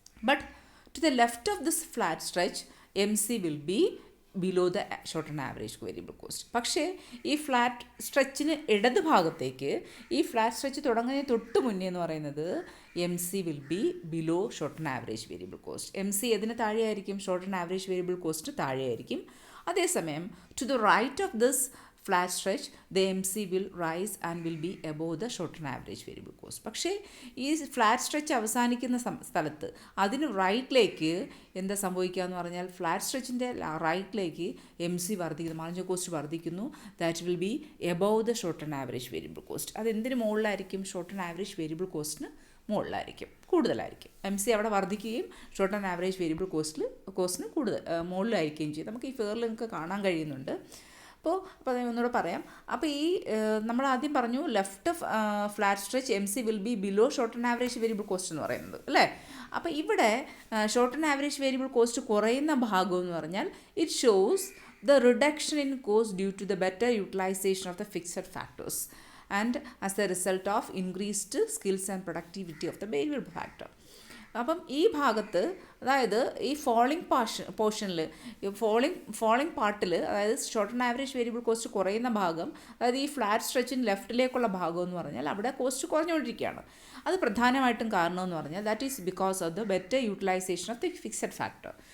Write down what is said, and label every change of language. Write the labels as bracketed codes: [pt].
[en] But to the left of this flat stretch, MC will be below the shortened average variable cost. [ml] പക്ഷേ ഈ flat സ്ട്രെച്ചിന് ഇടത് ഭാഗത്തേക്ക്, ഈ flat stretch തുടങ്ങുന്നതിന് തൊട്ട് മുന്നേ എന്ന് പറയുന്നത് [en] MC will be below shortened average variable cost. [ml] MC ഏതിന് താഴെയായിരിക്കും? shortened average variable cost താഴെയായിരിക്കും. അതേസമയം [en] to the right of this flat stretch the MC will rise and will be above the shortened average variable cost. [ml] പക്ഷേ ഈ flat stretch അവസാനിക്കുന്ന സ്ഥലത്ത് അതിന് റൈറ്റിലേക്ക് എന്താ സംഭവിക്കുക എന്ന് പറഞ്ഞാൽ, ഫ്ലാറ്റ് സ്ട്രെച്ചിൻ്റെ റൈറ്റിലേക്ക് MC വർദ്ധിക്കുന്നു, മാർജിനൽ കോസ്റ്റ് വർദ്ധിക്കുന്നു. [en] That will be above the shorten average variable cost. [ml] അതെന്തിന് മുകളിലായിരിക്കും? Shorten average variable കോസ്റ്റിന് മുകളിലായിരിക്കും, കൂടുതലായിരിക്കും. MC അവിടെ വർദ്ധിക്കുകയും ഷോർട്ട് ആൻഡ് ആവറേജ് വേരിയബിൾ കോസ്റ്റിന് കൂടുതൽ മുകളിലായിരിക്കുകയും ചെയ്യും. നമുക്ക് ഈ ഫിഗറിൽ നിങ്ങൾക്ക് കാണാൻ കഴിയുന്നുണ്ട്. അപ്പോൾ ഞാൻ ഒന്നുകൂടെ പറയാം. അപ്പോൾ ഈ നമ്മൾ ആദ്യം പറഞ്ഞു left flat stretch [en] MC will be below short and average variable cost [ml] എന്ന് പറയുന്നത്, അല്ലേ? അപ്പോൾ ഇവിടെ short and average variable cost കുറയുന്ന ഭാഗം എന്ന് പറഞ്ഞാൽ [en] It shows the reduction in cost due to the better utilization of the fixed factors and as a result of increased skills and productivity of the variable factor. [ml] അപ്പം ഈ ഭാഗത്ത്, അതായത് ഈ പോർഷനിൽ ഫോളിംഗ് പാർട്ടിൽ, അതായത് short and average variable cost കുറയുന്ന ഭാഗം, അതായത് ഈ ഫ്ലാറ്റ് സ്ട്രെച്ചിന് ലെഫ്റ്റിലേക്കുള്ള ഭാഗം എന്ന് പറഞ്ഞാൽ അവിടെ കോസ്റ്റ് കുറഞ്ഞുകൊണ്ടിരിക്കുകയാണ്. അത് പ്രധാനമായിട്ടും കാരണമെന്ന് പറഞ്ഞാൽ [en] That is because of the better utilization of the fixed factor.